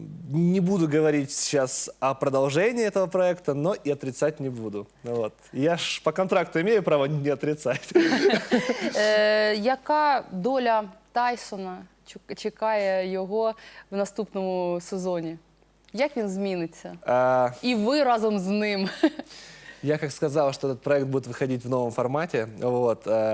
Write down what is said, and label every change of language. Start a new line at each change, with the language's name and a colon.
Russian: Не буду говорить сейчас о продолжении этого проекта, но и отрицать не буду. Вот. Я ж по контракту имею право не отрицать.
Ukrainian: Яка доля Тайсона чекає його в наступному сезоні? Як він зміниться? І ви разом з ним.
Russian: Я как сказал, что этот проект будет выходить в новом формате. Вот.